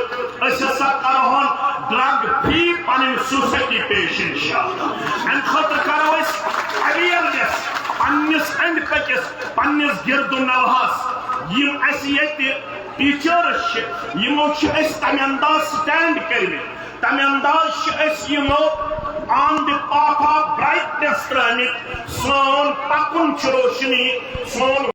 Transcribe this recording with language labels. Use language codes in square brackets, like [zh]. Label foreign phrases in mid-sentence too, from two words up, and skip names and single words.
[ks] أسۍ ہسا کرہون [en] drug free [ks] پنٕنۍ سوسائٹی پیش انشاءاللہ امہِ خٲطرٕ کرو أسۍ اویرنیس پننس أنٛدۍ پٔکِس پننس گرد و نوہس یم اَسہِ ییٚتہِ ٹیٖچٲرٕس چھِ یمو چھِ أسۍ تمہِ انداز سٹینڈ کٔرمٕتۍ تمہِ انداز چھِ أسۍ یمو [en] on the path of brightness [ks] ترٲمٕتۍ سون پکُن چھُ روشنی سون